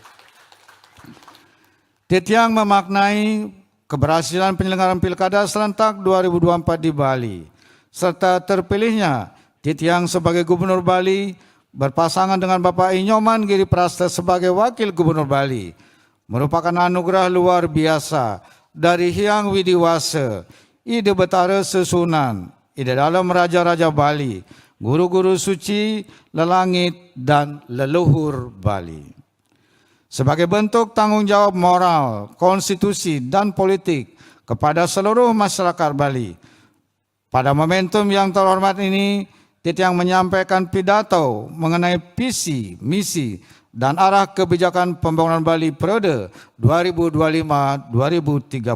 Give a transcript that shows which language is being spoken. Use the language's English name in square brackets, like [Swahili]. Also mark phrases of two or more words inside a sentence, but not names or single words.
[Indonesian] Titiang memaknai keberhasilan penyelenggaraan Pilkada serentak 2024 di Bali, serta terpilihnya Titiang sebagai Gubernur Bali berpasangan dengan Bapak Inyoman Giri Praste sebagai Wakil Gubernur Bali merupakan anugerah luar biasa dari Hyang Widiwasa, Ide Betara Susunan, Ide Dalam Raja-Raja Bali, guru-guru suci, lelangit, dan leluhur Bali. Sebagai bentuk tanggung jawab moral, konstitusi, dan politik kepada seluruh masyarakat Bali, pada momentum yang terhormat ini, Titiang menyampaikan pidato mengenai visi, misi, dan arah kebijakan pembangunan Bali periode 2025-2030.